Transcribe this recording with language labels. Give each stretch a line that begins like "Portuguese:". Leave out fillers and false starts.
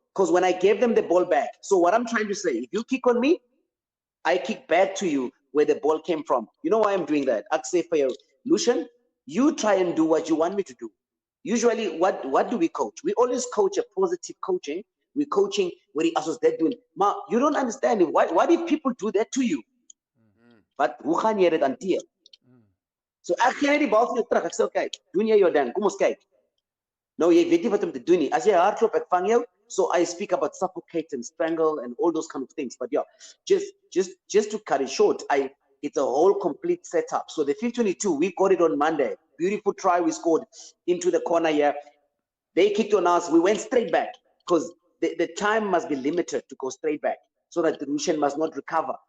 English: Because when I gave them the ball back, so what I'm trying to say, if you kick on me, I kick back to you where the ball came from. You know why I'm doing that? I say for you, Lucian, you try and do what you want me to do. Usually, what do we coach? We always coach a positive coaching. We're coaching what the others they're doing. Ma, you don't understand it. Why did people do that to you?
Afrikaans: But hoe gaan jy dit hanteer? So ek gee net die bal vir jou terug. Ek sê kyk, doen jy jou ding. Kom ons kyk. Nou jy weet nie wat om te doen nie. As jy hardloop, ek vang jou.
English: So I speak about suffocate and strangle and all those kind of things. But yeah, just to cut it short, it's a whole complete setup. So the 50-22, we got it on Monday. Beautiful try we scored into the corner here. They kicked on us. We went straight back because the time must be limited to go straight back so that the Russian must not recover.